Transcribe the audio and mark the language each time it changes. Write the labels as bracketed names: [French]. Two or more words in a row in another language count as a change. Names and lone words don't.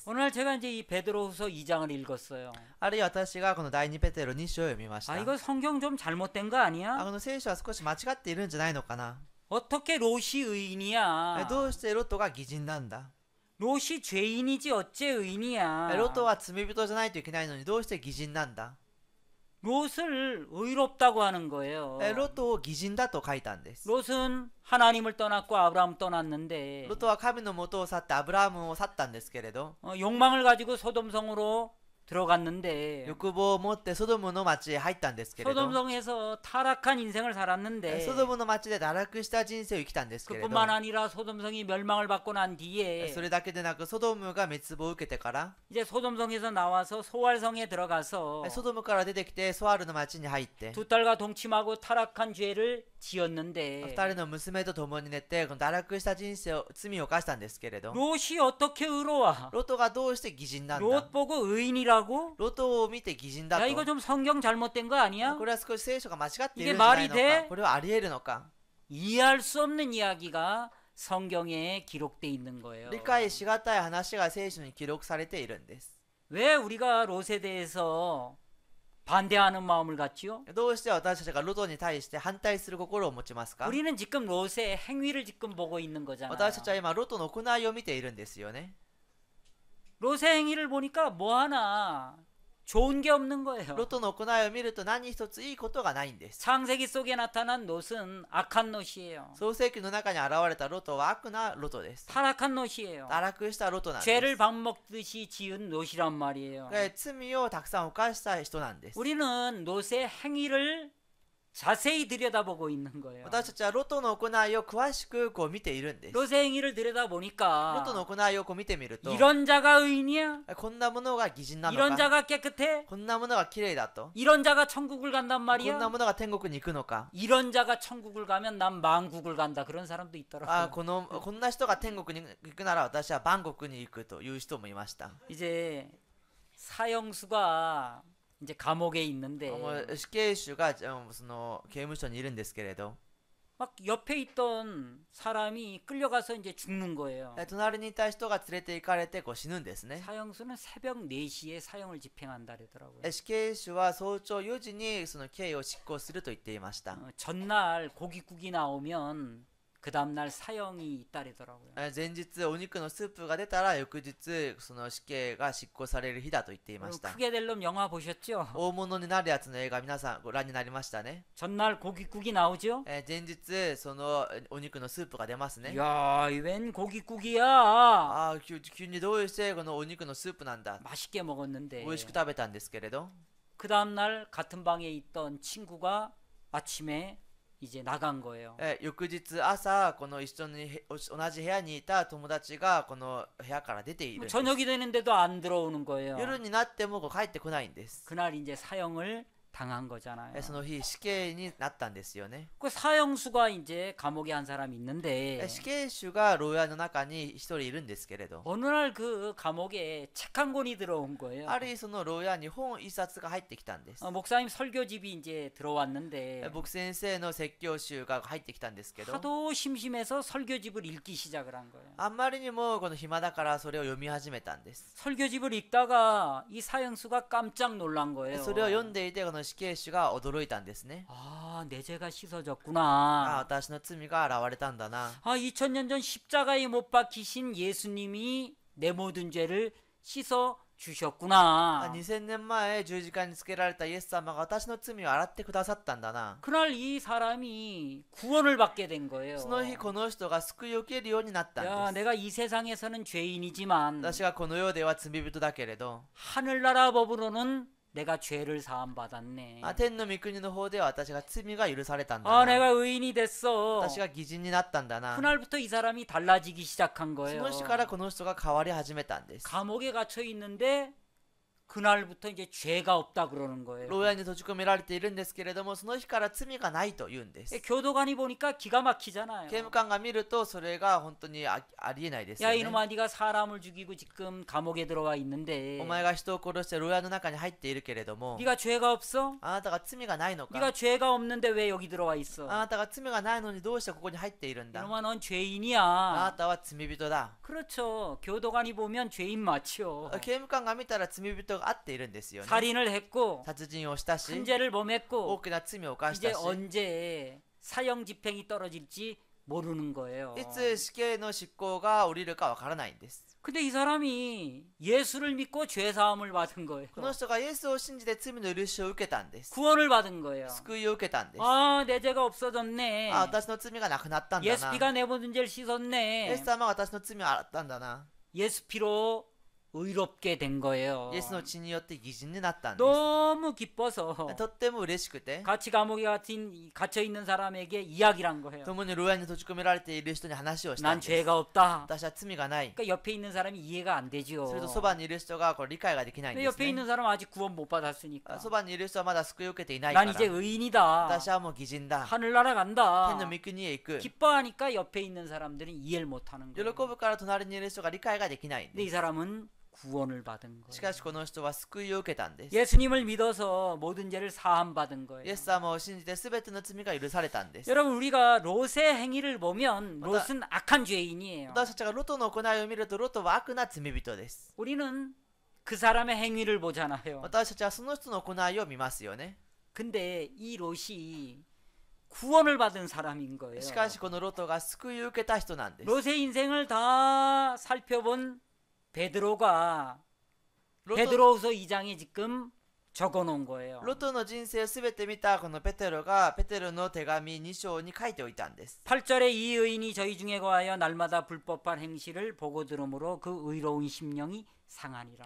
[Korean] 오늘 제가 이제 이 베드로후서 2장을 읽었어요. [Japanese] あるいは私がこの第2ペテロ2章を読みました [Korean] 아 이거 성경 좀 잘못된 거 아니야? [Japanese] この聖書は少し間違っているんじゃないのかな [Korean] 어떻게 롯이 의인이야? [Japanese] どうしてロットが義人なんだ [Korean] 롯이 죄인이지 어째 의인이야? [Japanese] ロットは罪人じゃないといけないのにどうして義人なんだ [Korean] 롯을 의롭다고 하는 거예요. [Japanese] ロットを義人だと書いたんです [Korean] 롯은 하나님을 떠났고 아브라함 떠났는데 [Japanese] ロットは神の元を去ってアブラハムを去ったんですけれど [Korean] 욕망을 가지고 소돔성으로 들어갔는데 [Japanese] 欲望を持ってソドムの町へ入ったんですけれど [Korean] 소돔성에서 타락한 인생을 살았는데 [Japanese] ソドムの町で堕落した人生を生きたんですけれど [Korean] 그뿐만 아니라 소돔성이 멸망을 받고 난 뒤에 [Japanese] それだけでなくソドムが滅亡を受けてから [Korean] 이제 소돔성에서 나와서 소알성에 들어가서 [Japanese] ソドムから出てきてソアルの町に入って [Korean] 두 딸과 동침하고 타락한 죄를 지었는데 [Japanese] 二人の娘と共に寝てこの堕落した人生を罪を犯したんですけれど [Korean] 롯이 어떻게 의로워? [Japanese] ロトがどうして義人なんだ [Korean] 롯 보고 의인이라고? [Japanese] ロトを見て義人だ [Korean] 야 [Japanese] と [Korean] 이거 좀 성경 잘못된 거 아니야? [Japanese] これは少し聖書が間違っている [Korean] 이게 [Japanese] んじゃない [Korean] 말이 [Japanese] の [Korean] 돼 [Japanese] かこれはあり得るのか [Korean] 이해할 수 없는 이야기가 성경에 기록돼 있는 거예요. [Japanese] 理解しがたい話が聖書に記録されているんです [Korean] 왜 우리가 롯에 대해서 반대하는 마음을 갖지요? [Japanese] どうして私たちがロトに対して反対する心を持ちますか [Korean] 우리는 지금 롯의 행위를 지금 보고 있는 거잖아요. [Japanese] 私たちは今ロトの行いを見ているんですよね [Korean] 롯의 행위를 보니까 뭐 하나 좋은 게 없는 거예요. [Japanese] ロトの行いを見ると何一ついいことがないんです [Korean] 창세기 속에 나타난 롯은 악한 롯이에요. [Japanese] 創世記の中に現れたロトは悪なロトです [Korean] 타락한 롯이에요. [Japanese] 堕落したロトなんです [Korean] 죄를 밥 먹듯이 지은 롯이란 말이에요. [Japanese] 罪をたくさん犯した人なんです [Korean] 우리는 롯의 행위를 자세히 들여다보고 있는 거예요. [Japanese] 私たちはロトの行いを詳しくこう見ているんです [Korean] 롯의 행위를 [Japanese] ロ [Korean] 들여다보니까 [Japanese] トの行いをこう見てみると [Korean] 이런 자가 의인이야? [Japanese] こんなものが義人なの [Korean] 이런 [Japanese] か [Korean] 자가 깨끗해? [Japanese] こんなものが綺麗だと [Korean] 이런 자가 천국을 간단 [Japanese] こん [Korean] 말이야? [Japanese] なものが天国に行くのか [Korean] 이런 자가 천국을 가면 난 만국을 간다. 그런 사람도 あ 있더라고요. [Japanese] こんな人が天国に行くなら私は万国に行くという人もいました [Korean] 이제 사형수가 이제 감옥에 있는데 [Japanese] 死刑囚がその刑務所にいるんですけれど [Korean] 막 옆에 있던 사람이 끌려가서 이제 죽는 거예요. [Japanese] 隣にいた人が連れて行かれてこう死ぬんですね [Korean] 사형수는 새벽 4시에 사형을 집행한다 그러더라고요. [Japanese] 死刑囚は早朝4時にその刑を執行すると言っていました [Korean] 전날 고깃국이 나오면 그 다음날 사형이 있다 그러더라고요. [Japanese] 前日お肉のスープが出たら翌日その死刑が執行される日だと言っていました [Korean] 크게 될 놈 영화 보셨죠? [Japanese] 大物になるやつの映画皆さんご覧になりましたね [Korean] 전날 고깃국이 나오죠? [Japanese] 前日そのお肉のスープが出ますね [Korean] 야, 웬 고깃국이야? [Japanese] ああ急にどうしてこのお肉のスープなんだ [Korean] 맛있게 먹었는데 [Japanese] 美味しく食べたんですけれど [Korean] 그 다음날 같은 방에 있던 친구가 아침에 이제 나간 거예요. [Japanese] 翌日朝この一緒に同じ部屋にいた友達がこの部屋から出ているんです [Korean] 저녁이 되는데도 안 들어오는 거예요. [Japanese] 夜になってもこう帰ってこないんです [Korean] 그날 이제 사형을 당한 거잖아요. [Japanese] その日死刑になったんですよね [Korean] 그 사형수가 이제 감옥에 한 사람이 있는데 [Japanese] 死刑囚が牢屋の中に一人いるんですけれど [Korean] 어느 날 그 감옥에 책 한 권이 들어온 거예요. [Japanese] ある日その牢屋に本一冊が入ってきたんです [Korean] 목사님 설교집이 이제 들어왔는데 [Japanese] 僕先生の説教集が入ってきたんですけど [Korean] 하도 심심해서 설교집을 읽기 시작을 한 거예요. [Japanese] あんまりにもこの暇だからそれを読み始めたんです [Korean] 설교집을 읽다가 이 사형수가 깜짝 놀란 거예요. [Japanese] それを読んでいてこの死刑囚が驚いたんですね [Korean] 아, 내 죄가 あ 씻어졌구나. [Japanese] 私の罪が現れたんだな [Korean] 아, 2000년 전 십자가에 못 박히신 예수님이 내 모든 죄를 씻어 주셨구나. [Japanese] 2000 年前十字架につけられたイエス様が私の罪を洗ってくださったんだな。 [Korean] 그날 이 사람이 구원을 받게 된 거예요. [Japanese] その日この人が救いを受けるようになったん [Korean] 야, [Japanese] です。 [Korean] 내가 이 세상에서는 죄인이지만 [Japanese] 私がこの世では罪人だけれど、 [Korean] 하늘나라 법으로는 내가 죄를 사함 받았네. [Japanese] 天の御国の方では私が罪が許されたんだ 아, な。 [Korean] 내가 의인이 됐어. [Japanese] 私が義人になったんだな。 [Korean] 그날부터 이 사람이 달라지기 시작한 [Japanese] そ [Korean] 거예요. [Japanese] の日からこの人が変わり始めたんです。 [Korean] 감옥에 갇혀 있는데 그날부터 이제 죄가 없다 그러는 거예요. [Japanese] 牢屋に閉じ込められているんですけれども、その日から罪がないと言うんです。 [Korean] 교도관이 보니까 기가 막히잖아요. [Japanese] 刑務官が見るとそれが本当にありえないですよ [Korean] 야 [Japanese] ね。 [Korean] 이놈아 네가 사람을 죽이고 지금 감옥에 들어와 있는데 [Japanese] お前が人を殺して牢屋の中に入っているけれども、 [Korean] 네가 죄가 없어? [Japanese] あなたが罪がないのか。 [Korean] 네가 죄가 없는데 왜 여기 들어와 있어? [Japanese] あなたが罪がないのにどうしてここに入っているんだ。 [Korean] 이놈아 넌 [Japanese] あな [Korean] 죄인이야. [Japanese] たは罪人だ。 [Korean] 그렇죠. 교도관이 보면 죄인 맞죠. [Japanese] 刑務官が見たら罪人が合っているんですよね。 [Korean] 살인을 했고 [Japanese] 殺人をしたし、 [Korean] 큰죄를 [Japanese] 大 [Korean] 범했고 [Japanese] きな罪を犯し [Korean] 이제 [Japanese] たし、 [Korean] 언제 사형 집행이 떨어질지 모르는 거예요. [Japanese] いつ死刑の執行が降りるかわからないんです。 [Korean] 근데 이 사람이 예수를 믿고 죄 사함을 받은 거예요. [Japanese] この人がイエスを信じて罪の許しを受けたんです。 [Korean] 구원을 받은 거예요. [Japanese] 救いを受けたんです。 [Korean] 아, 내 죄가 없어졌네. [Japanese] 私の罪がなくなったんだ [Korean] 예수 [Japanese] な。 [Korean] 피가 내 모든 죄를 [Japanese] イエ [Korean] 씻었네. [Japanese] ス様は私の罪を洗ったんだな。 [Korean] 예수 피로 의롭게 된 거예요. [Japanese] イエスの血によって義人になったんで [Korean] 너무 기뻐서 [Japanese] す。とっても嬉しくて、 [Korean] 같이 감옥에 갇혀 있는 사람에게 이야기를 한 거예요. [Japanese] 共に牢屋に閉じ込められている人に話をした [Korean] 난 [Japanese] んです。 [Korean] 죄가 없다. [Japanese] 私は罪がない。 [Korean] 그러니까 옆에 있는 사람이 이해가 안 되죠. [Japanese] それとそばにいる人がこれ理解ができないん [Korean] 근데 [Japanese] です [Korean] 옆에 [Japanese] ね。 [Korean] 있는 사람은 아직 구원 못 받았으니까. [Japanese] そばにいる人はまだ救いを受けていないか [Korean] 난 [Japanese] ら、 [Korean] 이제 의인이다. [Japanese] 私はもう義人だ。 [Korean] 하늘나라 [Japanese] 天 [Korean] 간다. [Japanese] の御国へ行く。 [Korean] 기뻐하니까 옆에 있는 사람들은 이해를 못 하는 [Japanese] 喜 [Korean] 거예요. [Japanese] ぶから隣にいる人が理解ができないん [Korean] 근데 이 [Japanese] で [Korean] 사람은 구원을 받은 [Japanese] す。し [Korean] 거예요. [Japanese] かしこの人は救いを受けたんです。 [Korean] 예수님을 믿어서 모든 죄를 사함 받은 [Japanese] イ [Korean] 거예요. [Japanese] エス様を信じて全ての罪が許されたんです。 [Korean] 여러분 우리가 롯의 행위를 보면 롯은 악한 죄인이에요. [Japanese] 私たちがロトの行いを見るとロトは悪な罪人です。 [Korean] 우리는 그 사람의 행위를 보잖아요. [Japanese] 私たちはその人の行いを見ますよね。 [Korean] 근데 이 롯이 구원을 받은 사람인 거예요. [Japanese] しかしこのロトが救いを受けた人なんです。 [Korean] 롯의 인생을 다 살펴본 베드로가 [Japanese] ロト [Korean] 베드로후서 2장에 지금 적어 놓은 거예요. [Japanese] ロトの人生すべて見たこのペテロがペテロの手紙2章に書いておいたんです。 [Korean] 8절에 이 의인이 저희 중에 거하여 날마다 불법한 행실을 보고 들으므로 그 의로운 심령이 상하니라.